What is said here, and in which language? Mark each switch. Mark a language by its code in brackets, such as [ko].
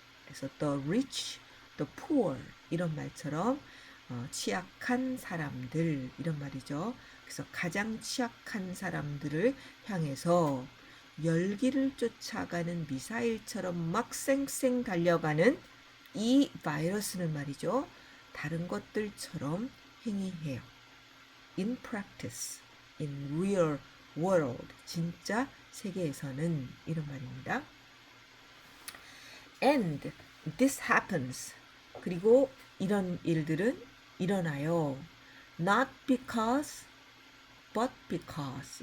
[ko] 그래서 [en] the rich, the poor [ko] 이런 말처럼 취약한 사람들 이런 말이죠. 그래서 가장 취약한 사람들을 향해서 열기를 쫓아가는 미사일처럼 막 쌩쌩 달려가는 이 바이러스는 말이죠. 다른 것들처럼 행위해요. [en] In practice, in real world, [ko] 진짜 세계에서는 이런 말입니다. [en] And this happens. [ko] 그리고 이런 일들은 일어나요. [en] Not because, but because.